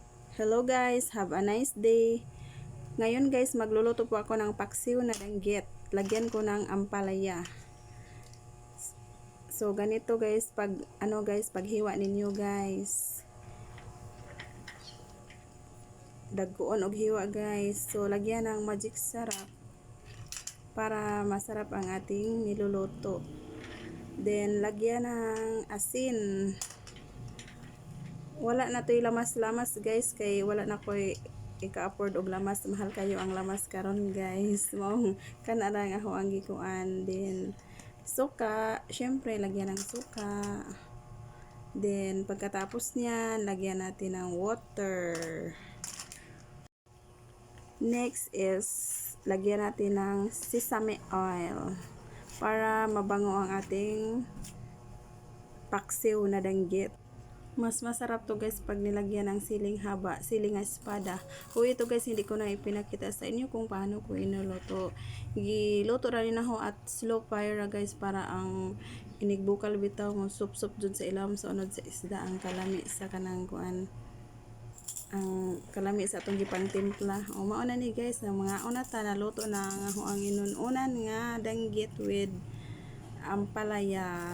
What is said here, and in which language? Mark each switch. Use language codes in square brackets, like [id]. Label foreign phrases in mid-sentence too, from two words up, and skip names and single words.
[en] Hello guys, have a nice day. [tl] Ngayon guys, magluluto po ako ng paksiw na danggit. Lagyan ko ng ampalaya. So ganito guys, paghiwa ninyo guys. [ceb] Dagkuon og hiwa guys. [tl] So lagyan ng magic sarap para masarap ang ating niluluto. Then lagyan ng asin. [ceb] Wala na to'y lamas-lamas guys, kay wala na ko'y ika-afford og lamas. Mahal kayo ang lamas karon guys. Mao kana lang ako ang gikuan. [tl] Then suka, syempre lagyan ng suka. Then pagkatapos niyan, lagyan natin ng water. Next is lagyan natin ng [en] sesame oil [tl] para mabango ang ating paksiw na danggit. Mas masarap to guys pag nilagyan ng siling haba, siling espada. Kung ito guys, hindi ko na ipinakita sa inyo kung paano ko inuluto. [ceb] Giluto ra rin ako at [en] slow fire [ceb] ra guys para ang inigbukal bitaw mo sup-sup dun sa ilam sa unod sa isda ang kalami sa kanang kuan. Ang kalami sa atong gipang timpla. O mao na ni guys, ang mga una ta naluto na ako ang inununan nga danggit with ampalaya.